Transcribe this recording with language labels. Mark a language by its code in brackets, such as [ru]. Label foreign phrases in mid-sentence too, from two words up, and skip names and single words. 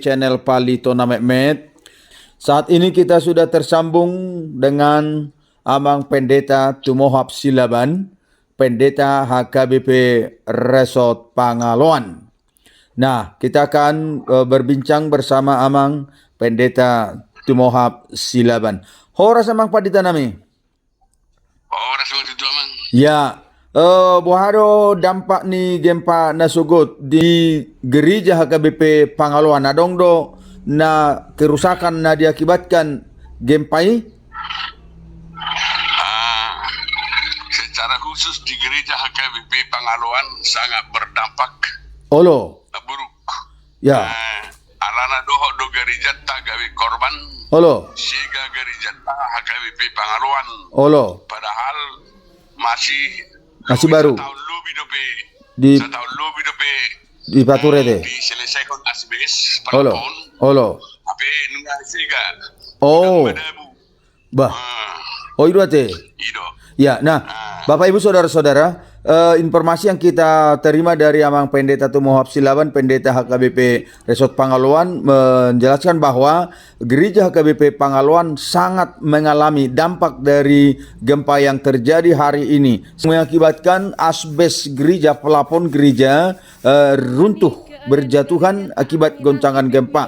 [id] channel Palito Mehmet, saat ini kita sudah tersambung dengan Amang Pendeta Tumohap Silaban, Pendeta HKBP Resort Pangaluan. Nah, kita akan berbincang bersama Amang Pendeta Tumohap Silaban. [bbc] Horas Amang Pendeta nami. Horas itu Amang. [id] Ya. [bbc] Buharo dampak ni gempa nasugut di gereja HKBP Pangaluan adongdo na kerusakan na [id] diakibatkan gempa ini? Secara khusus di gereja HKBP Pangaluan sangat berdampak [bbc] Olo. [id] buruk. Ya. [bbc] Alana doho do gereja gawe korban. Olo. [id] Sehingga gereja HKBP Pangaluan. [bbc] Olo. [id] Padahal masih baru. Setahun lebih dope. Setahun lebih dope. [bbc] Di Pature deh. [id] Diselesaikan asbes [bbc] Olo. [id] pelapon. [bbc] Olo. [id] Tapi nunggah sehingga. Oh. Bah. Oh itu ate. [bbc] Ido. [id] Ya, nah, Bapak Ibu saudara-saudara, informasi yang kita terima dari Amang Pendeta Tumuhap Silaban, Pendeta HKBP Resort Pangaluan, menjelaskan bahwa gereja HKBP Pangaluan sangat mengalami dampak dari gempa yang terjadi hari ini, mengakibatkan asbes gereja, pelafon gereja runtuh, berjatuhan akibat goncangan gempa.